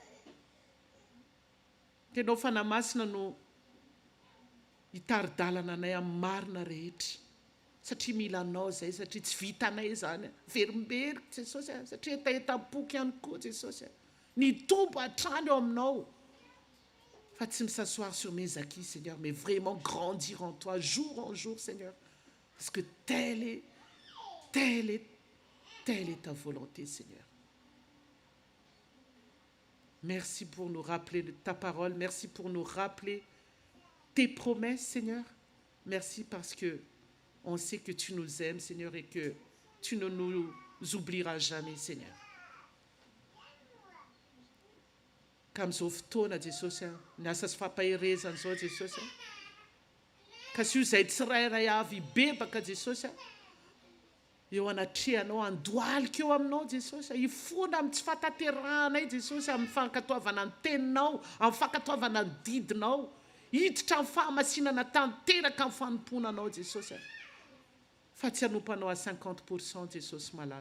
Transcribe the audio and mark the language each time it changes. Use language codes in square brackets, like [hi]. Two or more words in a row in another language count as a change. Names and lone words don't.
[mg] Tenao fanamasina no hitaridalana anay amin'ny marina rehetra, satria mila anao zay, satria tsy vitanay zany, verimberika Jesosy, satria etaetam-poky ihany koa Jesosy, ny tombo hatrany ao aminao, fa tsy [fr] m'sasseoir sur mes acquis Seigneur, mais vraiment grandir en toi jour en jour Seigneur, parce que telle est ta volonté Seigneur. Merci pour nous rappeler de ta parole, merci pour nous rappeler tes promesses Seigneur, merci parce que on sait que tu nous aimes Seigneur et que tu ne nous oublieras jamais Seigneur. [mg] Kam'izao fotoana Jesosy, ny asa sy fampahirezana zao Jesosy, ka sy io zay tsirairay avy bebaka Jesosy, eo anatrehanao, andohalika eo aminao Jesosy, hifona amin'ny tsy fatanteranay Jesosy, amin'ny fankatoavana ny teninao, amin'ny fankatoavana ny didinao, hiditra amin'ny fahamasinana tanteraka amin'ny fanomponanao Jesosy, fa tsy hanompanao à 50% Jesosy malala.